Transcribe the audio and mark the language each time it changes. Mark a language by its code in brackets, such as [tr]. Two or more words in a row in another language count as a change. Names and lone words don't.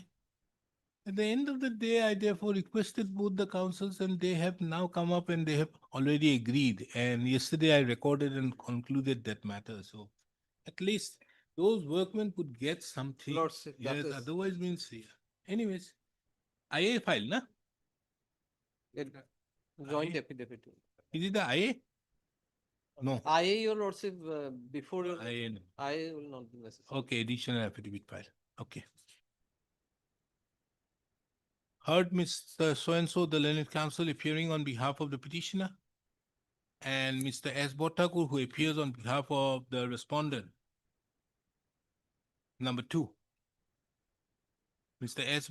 [en] At the end of the day, I therefore requested both the councils and they have now come up and they have already agreed. And yesterday I recorded and concluded that matter. So at least those workmen could get something. Lordship, that Yes, is- otherwise means, yeah. Anyways, IA file, na? Joint affidavit. Is it the IA? No. IA, your lordship, before your, IA, no. IA will not be necessary. Okay, additional affidavit file. Okay. Heard Mr. So-and-so, the learned counsel appearing on behalf of the petitioner, and Mr. S. Bottakur, who appears on behalf of the respondent. Number 2. Mr. S.